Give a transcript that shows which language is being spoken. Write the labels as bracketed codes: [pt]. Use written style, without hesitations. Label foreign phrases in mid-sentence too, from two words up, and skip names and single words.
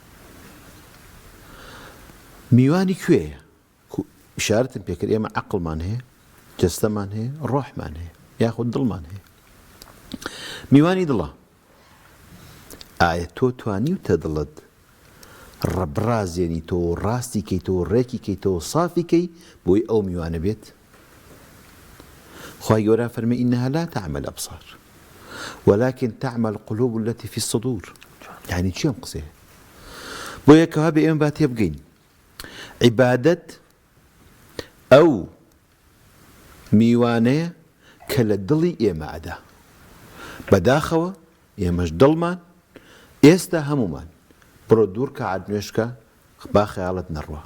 [ckb] میوانی کوێیە ئیشارەتم پێکرد ئێمە عەقڵمان هەیە جەستەمان هەیە ڕۆحمان هەیە یاخود دڵمان هەیە میوانی دڵە ئایا تۆ توانیوتە دڵت ڕەبڕازێنیتەوە ڕاستی کەیتەوە ڕێکی کەیتەوە صافی کەی بۆی ئەو میوانە بێت خی گەورە فەرمێ [ar] ئینەها لا تعمى الأبصار ولكن تعمى القلوب التي في الصدور [ckb] يعني چی ئەم قسەیە بۆ یەکەوە بێ ئێمە با تێبگەین عیبادەت ئەو میوانەیە کە لە دڵی ئێمە ئەدا بەداخەوە ئێمەش دڵمان ئێستا هەمومان بڕۆ دوور کە عادنوێشکە با خەیاڵت نەڕوە